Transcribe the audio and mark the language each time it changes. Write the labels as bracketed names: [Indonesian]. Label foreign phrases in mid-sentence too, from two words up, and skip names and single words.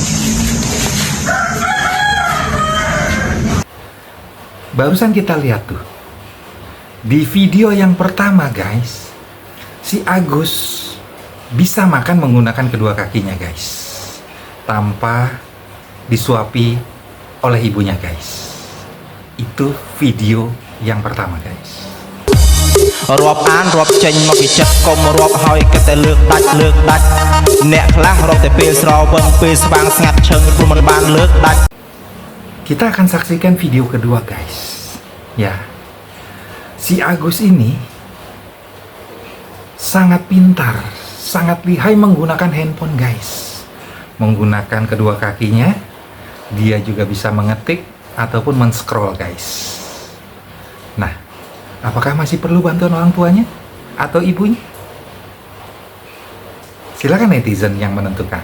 [Indonesian] Barusan kita lihat tuh di video yang pertama guys, si Agus bisa makan menggunakan kedua kakinya guys, tanpa disuapi oleh ibunya guys. Itu video yang pertama guys. [Khmer] រាប់អានរាប់ចេញមកពីចិត្តកុំរាប់ហើយគិតតែលើកដាច់អ្នកខ្លះរាប់តែពេលស្រវឹងពេលស្វាងស្ងាត់ឈឹងព្រោះមិនបានលើកដាច់ [Indonesian] Kita akan saksikan video kedua guys. Ya, si Agus ini sangat pintar, sangat lihai menggunakan handphone guys. Menggunakan kedua kakinya, dia juga bisa mengetik ataupun men-scroll guys. Nah, apakah masih perlu bantuan orang tuanya atau ibunya? Silakan netizen yang menentukan.